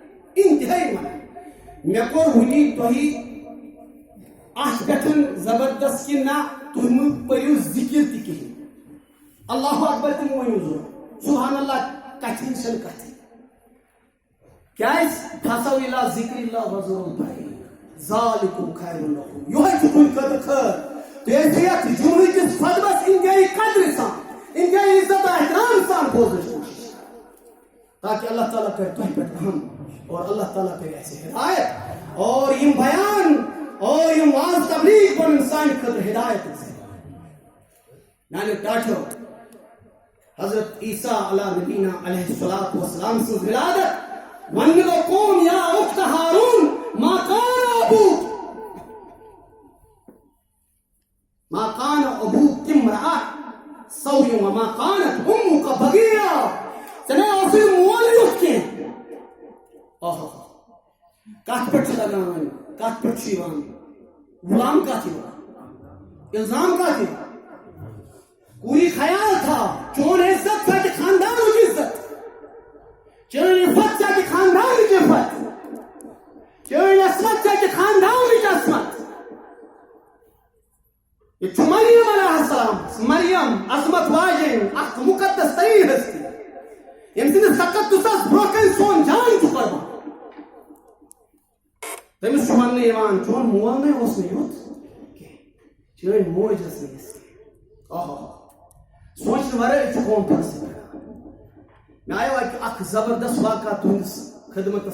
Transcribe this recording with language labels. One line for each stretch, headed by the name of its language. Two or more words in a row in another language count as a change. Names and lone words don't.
Kashmiri: مےٚ کوٚر وٕنی تۄہہِ اتھ پٮ۪ٹھ زبردست کہِ نہ تُہۍ مہٕ پٔرِو ذِکِر تہِ کِہیٖنۍ
Arabic: اللہ اکبر
Kashmiri: تہِ مہٕ ؤنِو ضوٚرتھ
Arabic: سبحان اللہ
Kashmiri: کتھِ ہٕنٛز چھنہٕ کتھٕے کیٛازِ
Arabic: فصو اِلی ذِکرِ اللہ وذروا البیع ذالکم خیر لکم
Kashmiri: یہے چھُ تُہنٛدِ خٲطرٕ خٲر تُہۍ ٲسِو یتھ جمعہ کِس خطبس انتہٲیی قدرِ سان انتہٲیی عزت و احترام سان بوزنٕچ کوٗشش تاکہ اللہ تعالیٰ کرِ تۄہہِ پٮ۪ٹھ رحم اور اللہ تعالیٰ کرِ اَسہِ ہدایت اور یِم بیان اور یِم واز تبلیغ بنن سانہِ خٲطرٕ ہدایت میانیو ٹاٹھیو حضرت عیسیٰ
Arabic: علیٰ نبینا علیہ الصلوۃ والسلام
Kashmiri: سٕنٛز ولادت وننہٕ گوٚو قوم
Arabic: یا اخت ہارون ما كان ابوك امرأة سوء وما كانت امك بغيا
Kashmiri: ژےٚ اوسُے مول یُتھ کینٛہہ کتھ پٮ۪ٹھ چھِ لگان وۄنۍ کتھ پٮ۪ٹھ چھُ یِوان غلام کتھ یِوان الزام کتھ یِوان کوٗری خیال تھاو چون عزت ژَٹہِ خاندانُک عزت چٲنۍ عفت ژَٹہِ خاندانٕچ عفت چٲنۍ عصمت ژَٹہِ خاندانٕچ عصمت یہ چھُ مریم
Arabic: علیہ السلام
Kashmiri: مریم عظمت واجیٚنۍ اکھ مُقدس تریٖن ہستی ییٚمہِ سٕنٛدِس تقدُسس برونٛہہ کَنہِ سون جان چھُ قۄربان تٔمِس چھُ وننہٕ یِوان چون مول نے اوس نہٕ یُتھ کینٛہہ چٲنۍ موج ٲس نہٕ یِژھ کینٛہہ سونٛچنہٕ ورٲے چھُ قوم فٲصلہٕ کران مےٚ آیو اکھ زبردست واقعہ تُہنٛدِس خدمتس